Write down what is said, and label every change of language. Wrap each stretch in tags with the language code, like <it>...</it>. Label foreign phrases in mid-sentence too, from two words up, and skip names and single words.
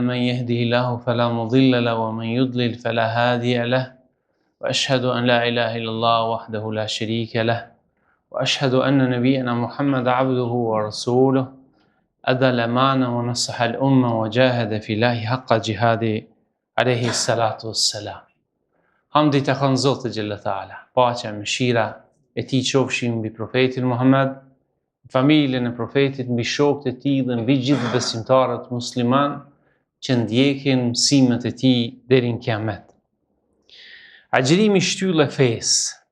<ar>من يهده الله فلا مضل له ومن يضلل فلا هادي له وأشهد أن لا إله إلا الله وحده لا شريك له وأشهد أن نبينا محمد عبده ورسوله أدى الأمانة ونصح الأمة وجاهد في الله حق جهاده عليه الصلاة والسلام.</ar> <sq>Hamdi të kanë Zotë Gjelle Taala, paqja, mëshira e tij qofshin mbi profetin Muhammed, familjen e profetit, mbi shokët e tij dhe mbi gjithë besimtarët musliman që ndjekin mësimet e tij deri në kiamet. Agjërimi shtyllë e fesë.</sq>